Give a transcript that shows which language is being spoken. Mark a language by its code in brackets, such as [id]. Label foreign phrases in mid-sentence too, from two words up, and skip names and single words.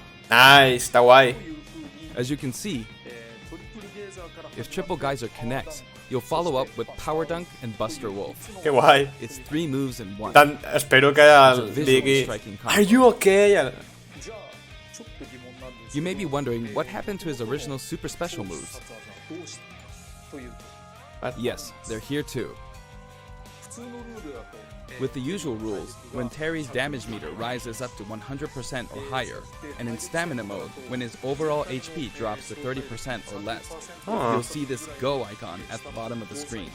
[ca] Nice, està guai. [en] As you can see, if Triple Geyser connects, you'll follow up with Power Dunk and Buster Wolf. [ca] Que guai. [en] It's 3 moves in one. [ca] Tant, espero que el digui [en] Are you okay? You may be wondering what happened to his original super special moves. Yes, they're here too. With the usual rules, when Terry's damage meter rises up to 100% or higher, and in stamina mode, when his overall HP drops to 30% or less, you'll see this Go icon at the bottom of the screen.